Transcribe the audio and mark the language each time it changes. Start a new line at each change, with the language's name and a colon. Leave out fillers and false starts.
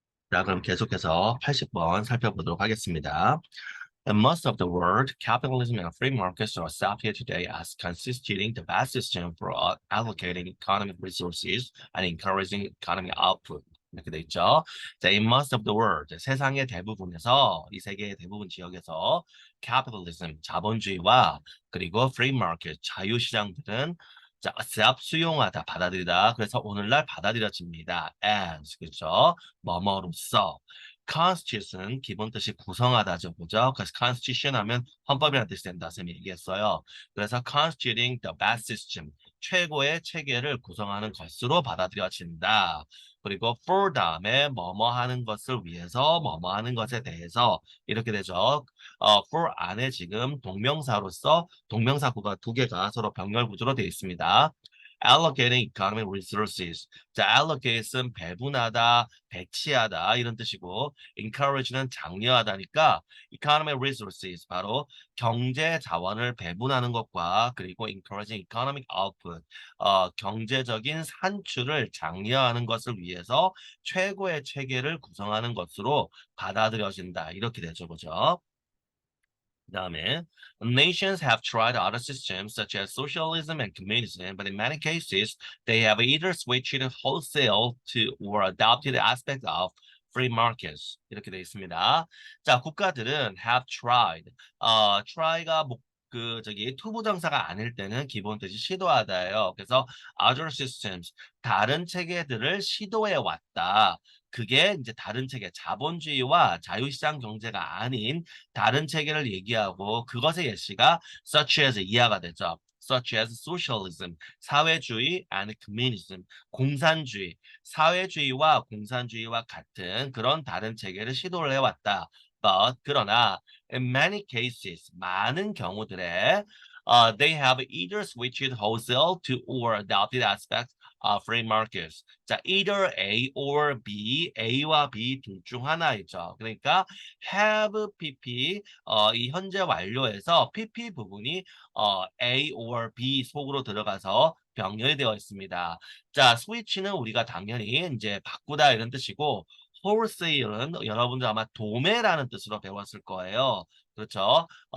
Korean: 자, 그럼 계속해서 80번 살펴보도록 하겠습니다.
English: In most of the world, capitalism and free markets are accepted today as constituting the best system for allocating economic resources and encouraging economic output.
Korean: 이렇게 돼 있죠. 자,
English: in most of the world,
Korean: 세상의 대부분에서, 이 세계의 대부분 지역에서 capitalism, 자본주의와 그리고 free market, 자유시장들은 자, accept, 수용하다, 받아들이다. 그래서 오늘날 받아들여집니다. as, 그렇죠? 뭐뭐로써. constitution 기본 뜻이 구성하다죠, 그죠? 그래서 constitution 하면 헌법이라는 뜻이 된다, 쌤이 얘기했어요. 그래서
English: constituting the best system,
Korean: 최고의 체계를 구성하는 것으로 받아들여진다. 그리고 for 다음에 뭐뭐 하는 것을 위해서 뭐뭐 하는 것에 대해서 이렇게 되죠. for 안에 지금 동명사로서 동명사구가 두 개가 서로 병렬 구조로 되어 있습니다.
English: allocating economic resources.
Korean: 자, allocate은 배분하다, 배치하다 이런 뜻이고 encourage는 장려하다니까 economic resources 바로 경제 자원을 배분하는 것과 그리고
English: encouraging economic output
Korean: 경제적인 산출을 장려하는 것을 위해서 최고의 체계를 구성하는 것으로 받아들여진다. 이렇게 되죠. 그죠?
English: 그다음에 nations have tried other systems such as socialism and communism, but in many cases they have either switched wholesale to or adopted aspects of free markets.
Korean: 이렇게 되어 있습니다. 자, 국가들은 have tried. try가 투부정사가 아닐 때는 기본 뜻이 시도하다예요. 그래서 other systems, 다른 체계들을 시도해 왔다. 그게 이제 다른 체계, 자본주의와 자유시장 경제가 아닌 다른 체계를 얘기하고 그것의 예시가 such as 이하가 되죠.
English: such as socialism,
Korean: 사회주의 and communism, 공산주의, 사회주의와 공산주의와 같은 그런 다른 체계를 시도를 해왔다.
English: But
Korean: 그러나
English: in many cases,
Korean: 많은 경우들에
English: they have either switched wholesale to or adopted aspects of free markets.
Korean: 자, either A or B, A와 B 둘 중 하나이죠. 그러니까 have PP 이 현재 완료에서 PP 부분이 A or B 속으로 들어가서 병렬이 되어 있습니다. 자, switch는 우리가 당연히 이제 바꾸다 이런 뜻이고 wholesale은 여러분들 아마 도매라는 뜻으로 배웠을 거예요. 그렇죠?